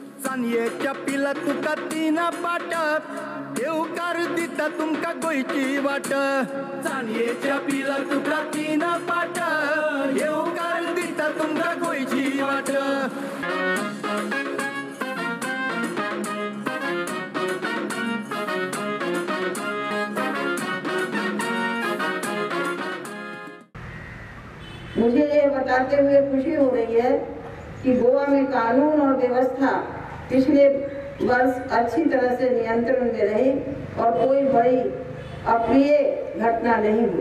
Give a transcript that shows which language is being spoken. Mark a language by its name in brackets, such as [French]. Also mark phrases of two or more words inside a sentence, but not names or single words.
[Konkani] चानयेच्या पिला तुका तीन पाट देवकार दिता तुमका गोयची वाट चानयेच्या पिला तुका तीन पाट देवकार दिता तुमका गोयची वाट [Hindi] मुझे ये बताते हुए खुशी हो रही है कि गोवा में कानून और व्यवस्था पिछले वर्ष अच्छी तरह से नियंत्रण में रही और कोई बड़ी अप्रिय घटना नहीं हुई।